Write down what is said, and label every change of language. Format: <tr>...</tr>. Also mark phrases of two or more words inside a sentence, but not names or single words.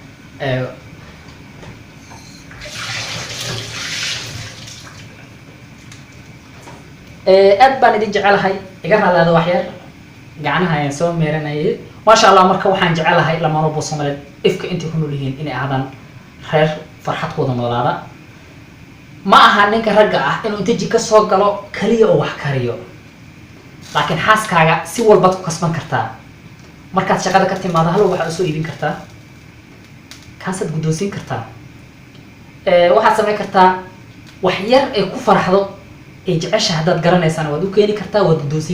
<so>aad baan idin jecelahay iga raalaada wax yar gacanaha ayaan soo meeranayay</so> <ar>ما شاء الله</ar> <so>marka waxaan jecelahay lamaan walba Soomaaliyeed ifka intii ku nool yihiin inay ahaadaan reer farxadkooda noolaada ma aha ninka ragga ah inuu inta jika soo galo kaliya oo wax kariyo laakiin xaaskaaga si walba ku kasban kartaa markaad shaqada ka timaado hal waxa soo iibin kartaa kaasad gudoosin kartaa waxaad sameyn kartaa wax yar ee ku farxdo ee jecesha hadaad garanaysaan waad u keeni kartaa waad gudoosin</so>